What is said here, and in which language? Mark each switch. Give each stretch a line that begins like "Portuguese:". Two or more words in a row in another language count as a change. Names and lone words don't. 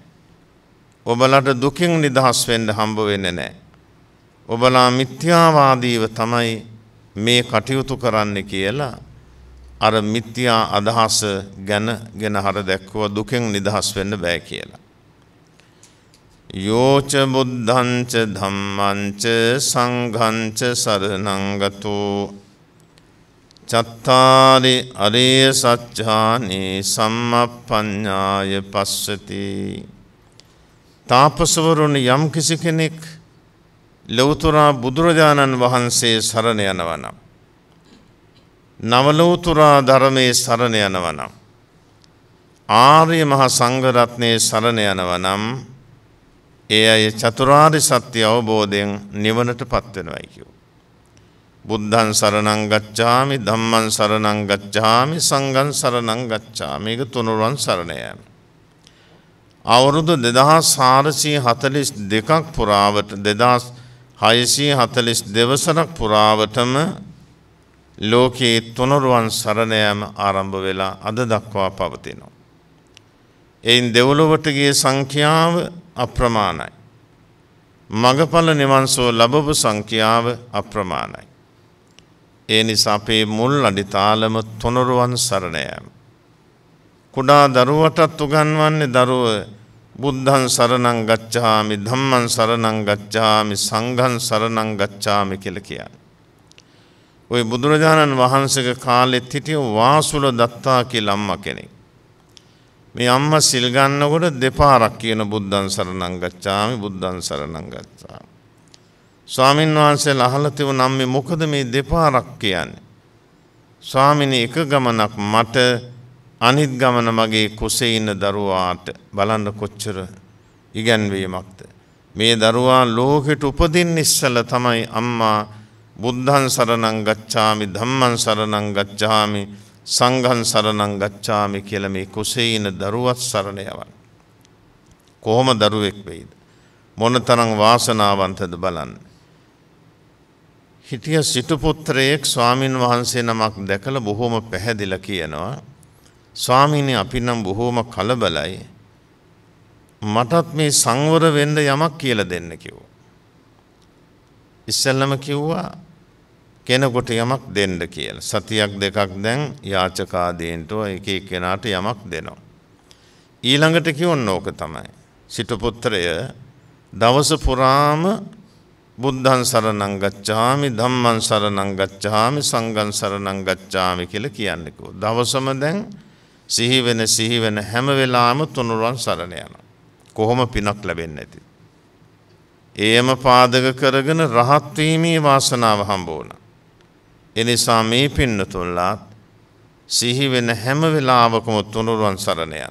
Sinhala: ඔබලාට දුකින් නිදහස් වෙන්න හම්බ වෙන්නේ නැහැ. ඔබලා මිත්‍යාවාදීව තමයි මේ කටයුතු කරන්න කියලා අර මිත්‍යා අදහස ගැන හර දැක්වුවා. දුකෙන් නිදහස් වෙන්න බෑ කියලා.
Pali: යෝච බුද්ධංච ධම්මංච සංඝංච සරණං ගතෝ චත්තාරි අරිය සත්‍යානි සම්මප්පඤ්ඤාය පස්සති.
Sinhala: තාපසවරුනි යම් කිසි කෙනෙක් ලෞතර බුදුරජාණන් වහන්සේ සරණ යනවා නම්, නවලෝතර ධර්මයේ සරණ යනවා නම්, ආර්ය මහා සංඝ රත්නයේ සරණ යනවා නම්, ඒ අය චතුරාර්ය සත්‍ය අවබෝධයෙන් නිවනටපත් වෙනවායි කියෝ.
Pali: බුද්ධං සරණං ගච්ඡාමි, ධම්මං සරණං ගච්ඡාමි, සංඝං සරණං ගච්ඡාමි.
Sinhala: මේක තුනුරුවන් සරණ යාම. අවුරුදු 2442ක් පුරාවට 2642 වසරක් පුරාවටම ලෝකයේ තුනුරුවන් සරණ යාම ආරම්භ වෙලා අද දක්වා පවතිනවා. එයින් දෙව්ලොවට ගිය සංඛ්‍යාව අප්‍රමාණයි. මගඵල නිවන් සුව ලැබපු සංඛ්‍යාව අප්‍රමාණයි. ඒ නිසා අපේ මුල් අඩිතාලම තුනුරුවන් සරණ යාම. කුඩා දරුවටත් උගන්වන්නේ දරුව
Pali: බුද්ධං සරණං ගච්ඡාමි, ධම්මං සරණං ගච්ඡාමි, සංඝං සරණං ගච්ඡාමි
Sinhala: කියලා කියන්නේ. ওই බුදුරජාණන් වහන්සේගේ කාලෙත් හිටිය වාසුල දත්තා කියලා අම්මා කෙනෙක්. මේ අම්මා සිල් ගන්නකොට දෙපාරක් කියන
Pali: බුද්ධං සරණං ගච්ඡාමි, බුද්ධං සරණං ගච්ඡාමි.
Sinhala: ස්වාමීන් වහන්සේලා අහලා තිබුණා මේ මොකද මේ දෙපාරක් කියන්නේ? ස්වාමීනි එක ගමනක් මට, අනිත් ගමන මගේ කුසේ ඉන්න දරුවාට. බලන්න කොච්චර ඉගැන්වීමක්ද. මේ දරුවා ලෝකෙට උපදින්න ඉස්සෙල්ලා තමයි අම්මා
Pali: බුද්ධං සරණං ගච්ඡාමි, ධම්මං සරණං ගච්ඡාමි, සංඝං සරණං ගච්ඡාමි
Sinhala: කියලා මේ කුසේ ඉන්න දරුවත් සරණ යවන්නේ. කොහොම දරුවෙක් වෙයිද? මොනතරම් වාසනාවන්තද බලන්න. හිටිය සිටු පුත්‍රයෙක් ස්වාමින් වහන්සේ නමක් දැකලා බොහොම පැහැදිලා කියනවා, ස්වාමීනි අපි නම් බොහොම කලබලයි. මටත් මේ සංවර වෙන්න යමක් කියලා දෙන්න කිව්වා. ඉස්සෙල්ලම කිව්වා කෙනෙකුට යමක් දෙන්න කියලා. සතියක් දෙකක් දැන් යාචකාදීන්ට එක එක්කෙනාට යමක් දෙනවා. ඊළඟට කියවන්න ඕක තමයි. සිටු පුත්‍රය දවස පුරාම
Pali: බුද්ධං සරණං ගච්ඡාමි, ධම්මං සරණං ගච්ඡාමි, සංඝං සරණං ගච්ඡාමි
Sinhala: කියලා කියන්නේ කිව්වා. දවසම දැන් සිහි වෙන හැම වෙලාවෙම තුනුරුවන් සරණ යනවා. කොහොම පිනක් ලැබෙන්නේ නැති. ඒම පාදක කරගෙන රහත් වීමේ වාසනාව හම්බ වුණා. ඒ නිසා මේ පින්නතුල්ලාත් සිහි වෙන හැම වෙලාවකම තුනුරුවන් සරණ යන.